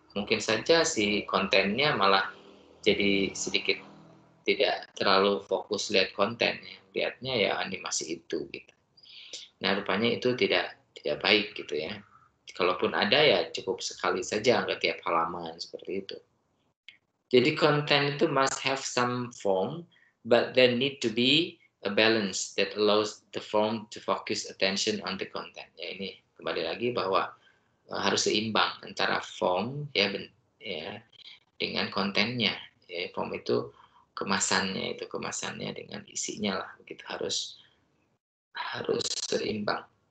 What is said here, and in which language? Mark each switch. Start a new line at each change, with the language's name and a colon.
Indonesian: Mungkin saja si kontennya malah jadi sedikit tidak terlalu fokus lihat kontennya, lihatnya ya animasi itu gitu. Nah, rupanya itu tidak baik gitu ya. Kalaupun ada ya cukup sekali saja, nggak tiap halaman seperti itu. Jadi konten itu
English: must have some form, but there need to be a balance that allows the form to focus attention on the content.
Indonesian: Ya ini kembali lagi bahwa harus seimbang antara form ya dengan kontennya. Ya, form itu kemasannya dengan isinya lah, begitu harus seimbang.